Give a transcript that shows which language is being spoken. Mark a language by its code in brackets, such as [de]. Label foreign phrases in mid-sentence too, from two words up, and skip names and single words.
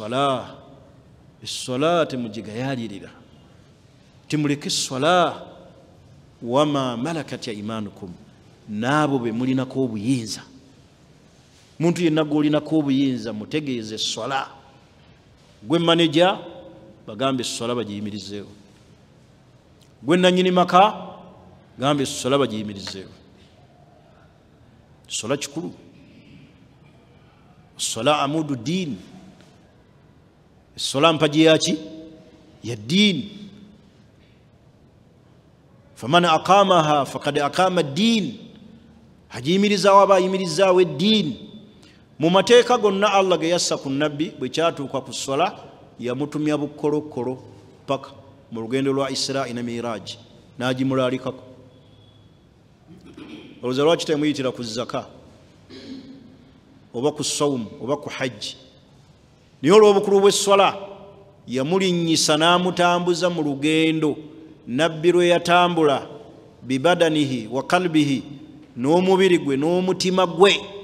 [lg] essala temugigayalirira timuleke essala [ar] وما ملكت أيمانكم [lg] n'abo be mulinako obuyinza muntu yenna gw'olinako obuyinza mutegeeze essala gwe maneja bagambe essala bagiyimirizeewo gwe nannyini maka gambe essala bagiyimirizeewo essala kikulu essala [ar] عمود الدين [lg] essala mpagi yaki ya diini [ar] فمن أقامها فقد أقام الدين [lg] hajimirizaawo aba ayimirizaawo eddiini mu mateeka gonna Allah ge yassa ku nabbi bwe kyatuuka ku ssala yamutumya bukolokolo paka mu lugendo lwa Israa ne Miraj n'agimulaalikako olowooza lwaki temuyitira ku zaka oba ku sawumu oba ku hajji naye olw'obukulu bw'essala yamulinnyisa n'amutambuza mu lugendo nabbi lwe yatambula [ar] ببدنه وقلبه [lg] n'omubiri gwe n'omutima gwe